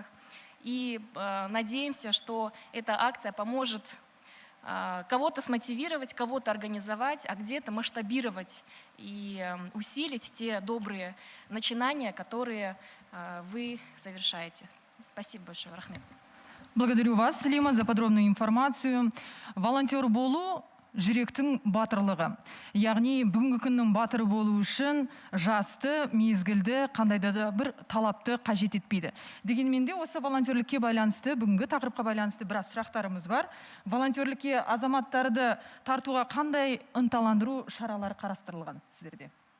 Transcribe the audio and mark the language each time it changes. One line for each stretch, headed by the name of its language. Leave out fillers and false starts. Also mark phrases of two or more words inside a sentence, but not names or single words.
Russian: И надеемся, что эта акция поможет кого-то смотивировать, кого-то организовать, а где-то масштабировать и усилить те добрые начинания, которые вы совершаете. Спасибо большое, Рахмет. Благодарю вас, Слима, за подробную информацию.
Kazakh: Волонтер болу жүректің батырлығы. Яғни бүгінгі күннің батыры болу үшін жасты, мезгілді, қандайда да бір талапты қажет етпейді. Дегенмен де осы волонтерлікке байланысты, бүгінгі тақырыпқа байланысты біраз сұрақтарымыз бар. Волонтерлікке азаматтарды тартуға қандай ынталандыру шаралары қарастырылған сіздерде?